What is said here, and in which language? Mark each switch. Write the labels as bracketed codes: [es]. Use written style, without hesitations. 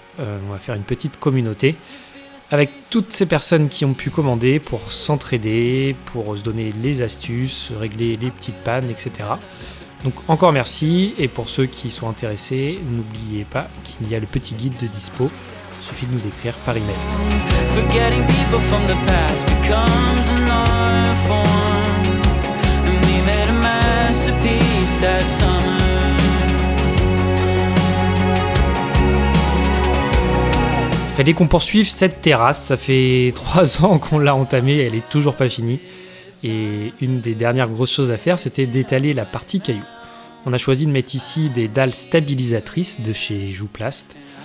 [fr] On va faire une petite communauté avec toutes ces personnes qui ont pu commander pour s'entraider, pour se donner les astuces, régler les petites pannes, etc. Donc encore merci, et pour ceux qui sont intéressés, n'oubliez pas qu'il y a le petit guide de dispo. Il suffit de nous écrire par email. [en] Forgetting people from the past becomes an art form, and we made a masterpiece that summer. [fr] Fallait qu'on poursuive cette terrasse, ça fait 3 ans qu'on l'a entamée, elle est toujours pas finie. Et une des dernières grosses choses à faire, c'était d'étaler la partie cailloux. On a choisi de mettre ici des dalles stabilisatrices de chez Jouplast.